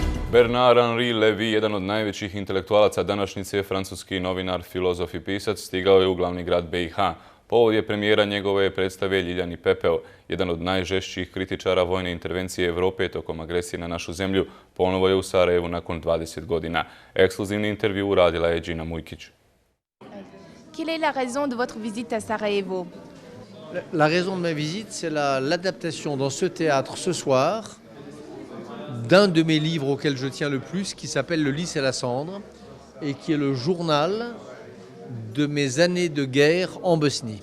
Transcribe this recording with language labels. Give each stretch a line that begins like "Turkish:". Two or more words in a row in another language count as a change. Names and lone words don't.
Bosnian: Bernard-Henri Lévy, jedan od najvećih intelektualaca današnjice, francuski novinar, filozof i pisac, stigao je u glavni grad BiH. Povod je premijera njegove predstave Ljiljani pepeo. Jedan od najžešćih kritičara vojne intervencije Evrope tokom agresije na našu zemlju ponovo je u Sarajevu nakon 20 godina. Ekskluzivni intervju uradila je Džina Mujkić.
French: Quelle est la raison de votre visite à Sarajevo? La raison de ma visite, c'est l'adaptation dans ce théâtre ce soir d'un de mes livres auxquels je tiens le plus, qui s'appelle Le lys et la cendre, et qui est le journal de mes années de guerre en Bosnie.